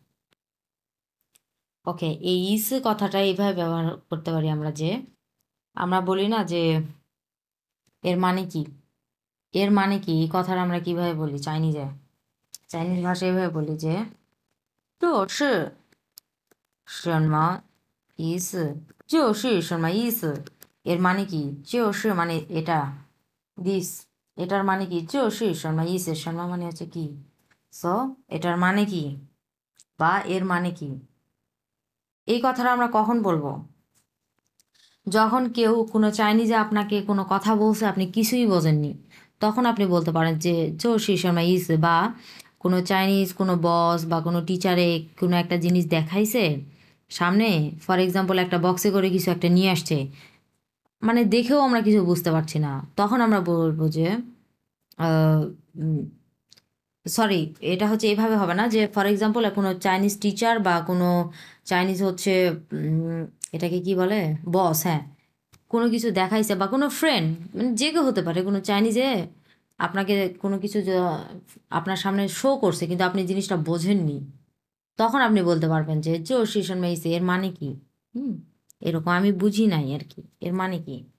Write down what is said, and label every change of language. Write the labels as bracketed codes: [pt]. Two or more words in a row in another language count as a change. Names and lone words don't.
[bn] ওকে, এই ইস কথাটা এইভাবে ব্যবহার করতে পারি আমরা যে, আমরা বলি না যে এর মানে কি, এর মানে কি, এই কথাটা আমরা কিভাবে বলি চাইনিজে, চাইনিজ ভাষায় এভাবে বলি যে তো [zh] 什么意思，就是什么意思, [bn] এর মানে কি, 就是 মানে এটা, দিস, এটার মানে কি, [zh] 就是什么意思, [bn] 什么 মানে হচ্ছে কি, সো এটার মানে কি বা এর মানে কি, এই কথাটা আমরা কখন বলবো, যখন কেউ কোনো চাইনিজে আপনাকে কোনো কথা বলছে আপনি কিছুই বোঝেননি, তখন আপনি বলতে পারেন যে [zh] 就是什么意思, [bn] বা কোনো চাইনিজ কোনো বস বা কোনো টিচারে কোনো একটা জিনিস দেখাইছে সামনে, [en] for example [bn] একটা বক্সে করে কিছু একটা নিয়ে আসছে, মানে দেখেও আমরা কিছু বুঝতে পারছি না, তখন আমরা বলবো যে সরি, এটা হচ্ছে এইভাবে হবে না যে [en] for example [bn] কোনো চাইনিজ টিচার বা কোনো চাইনিজ হচ্ছে এটাকে কি বলে, বস, হ্যাঁ, কোনো কিছু দেখাইছে বা কোনো ফ্রেন্ড, মানে যে কেউ হতে পারে, কোনো চাইনিজে আপনাকে কোনো কিছু আপনার সামনে শো করছে কিন্তু আপনি জিনিসটা বোঝেননি, তখন আপনি বলতে পারবেন যে [zh] 这是什么意思, [bn] এর মানে কি, হুম, এরকম আমি বুঝি নাই আর কি, এর মানে কি।